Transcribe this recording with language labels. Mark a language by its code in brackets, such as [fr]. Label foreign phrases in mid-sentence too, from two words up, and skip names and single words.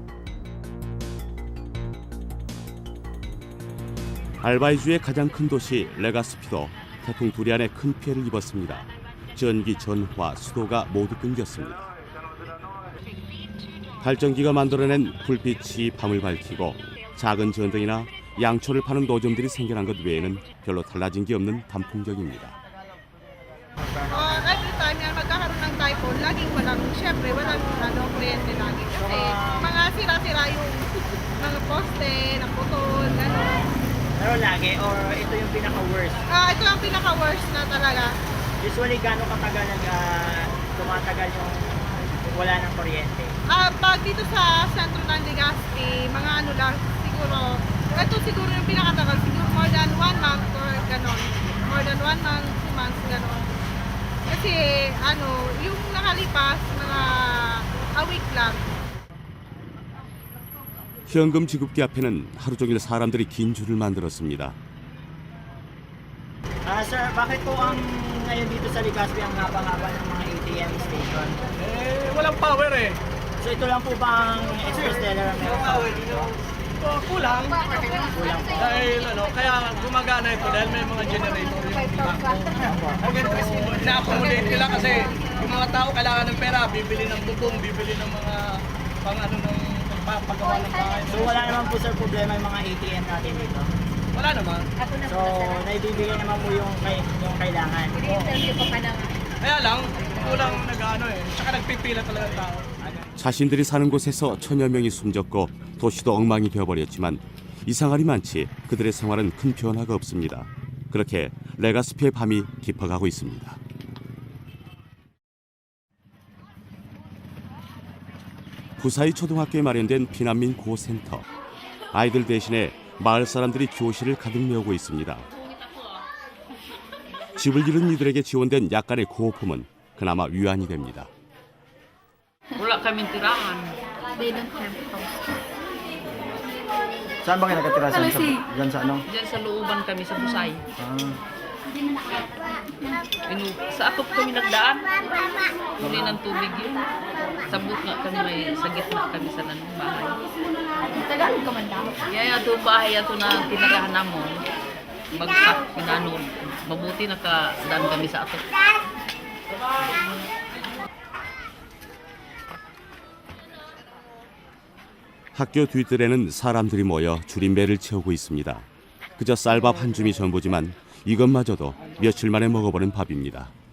[ko] 알바이주의 가장 큰 도시 레가스피도 태풍 두리안에 큰 피해를 입었습니다. 전기, 전화, 수도가 모두 끊겼습니다. 발전기가 만들어낸 불빛이 밤을 밝히고 작은 전등이나 양초를 파는 노점들이 생겨난 것 외에는 별로 달라진 게 없는 단풍경입니다. [en] Every time [tl] yan magkakaroon ng typhoon, laging syempre walang kuryente lagi. Kasi mga sira-sira yung mga poste, naputol, gano'n. Pero lagi, or ito yung pinaka-worst? Ito ang pinaka-worst na talaga. Usually, gano'ng katagal tumatagal yung wala ng kuryente? Pag dito sa sentro ng Legazpi, mga ano lang, siguro, ito siguro yung pinakatagal, siguro [en] more than 1 month [tl] or gano'n. [en] More than 1 month, 2 months, [tl] gano'n. Kasi, yung nakalipas, mga [en] a week [tl] lang. [ko] 현금 지급기 앞에는 하루 종일 사람들이 긴 줄을 만들었습니다. [tl] Sir, bakit po ang ngayon dito sa Legazpi ang haba-haba ng mga ATM station? Walang power eh. So ito lang po ba ang [en] express teller [tl] ang meron? Kulang. Kulang po. Dahil kaya gumagana ito dahil may mga generator yung bangko. Again, kasi na-accommodate nila kasi yung mga tao kailangan ng pera, bibili ng bubong, bibili ng mga ng pagpapagawa ng bahay. So wala naman po sir problema yung mga ATM natin dito? Wala naman. So naibibigay naman po yung kailangan? Kaya lang, kulang tsaka nagpipila talaga ang tao. [ko] 자신들이 사는 곳에서 천여 명이 숨졌고 도시도 엉망이 되어버렸지만 이상할이 많지 그들의 생활은 큰 변화가 없습니다. 그렇게 레가스피의 밤이 깊어가고 있습니다. 구사이 초등학교에 마련된 피난민 구호센터. 아이들 대신에 마을 사람들이 교실을 가득 메우고 있습니다. 집을 잃은 이들에게 지원된 약간의 구호품은 그나마 위안이 됩니다. [tl] Wala kaming tirahan. [en] They don't have house. [tl] Saan ba kayo nakatira? Diyan sa ano? Diyan sa looban kami sa Busay. [bik] Sa atop kami nagdaan. Huli ng tubig yun. Sabot nga kami sa gitna kami sa bahay. Tagalog ka man daw. Kaya ito bahay ito na tinirahan namon. Bagsak, pinanon. Mabuti nakadaan kami sa atop. [ko] 학교 뒤뜰에는 사람들이 모여 줄임배를 채우고 있습니다. 그저 쌀밥 한 줌이 전부지만 이것마저도 며칠 만에 먹어버린 밥입니다.